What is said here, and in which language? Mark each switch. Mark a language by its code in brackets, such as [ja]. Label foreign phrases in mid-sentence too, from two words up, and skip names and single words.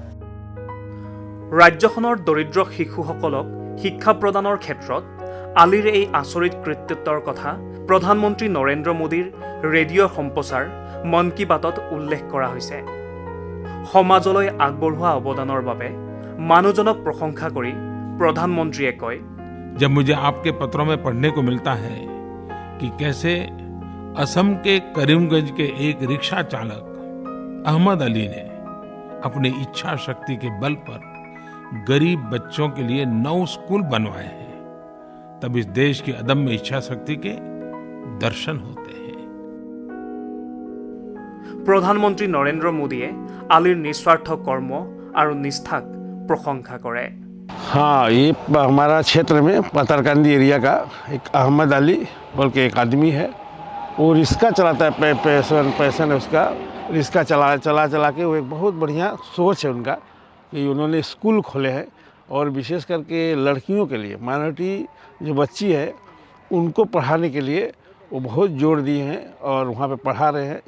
[as] ৰাজ্যখনৰ দৰিদ্ৰ শিশুসকলক শিক্ষা প্ৰদানৰ ক্ষেত্ৰত আলীৰ এই আচৰিত কৃতিত্বৰ কথা প্ৰধানমন্ত্ৰী নৰেন্দ্ৰ মোদীৰ ৰেডিঅ' সম্প্ৰচাৰ মন কী বাতত উল্লেখ কৰা হৈছে। সমাজলৈ আগবঢ়োৱা অৱদানৰ বাবে মানুহজনক প্ৰশংসা কৰি প্ৰধানমন্ত্ৰীয়ে কয়, [hi] जब मुझे आपके पत्रों में पढ़ने को मिलता है कि कैसे असम के करीमगंज के एक रिक्शा चालक अहमद अली ने अपनी इच्छा शक्ति के बल पर गरीब बच्चों के लिए 9 स्कूल बनवाए हैं, तब इस देश की अदम्य इच्छा शक्ति के दर्शन होते हैं। [as] প্ৰধানমন্ত্ৰী নৰেন্দ্ৰ মোদীয়ে আলীৰ নিস্বাৰ্থ কৰ্ম আৰু নিষ্ঠাক প্ৰশংসা কৰে। [hi] हाँ, ये हमारा क्षेत्र में पथरकांदी एरिया का एक अहमद अली बोल के एक आदमी है। वो रिक्शा चलाता है, पैसन है उसका। रिक्शा चला के वो एक बहुत बढ़िया सोच है उनका कि उन्होंने स्कूल खोले हैं, और विशेष करके लड़कियों के लिए, माइनॉरिटी जो बच्ची है उनको पढ़ाने के लिए वो बहुत जोर दिए हैं और वहाँ पे पढ़ा रहे हैं।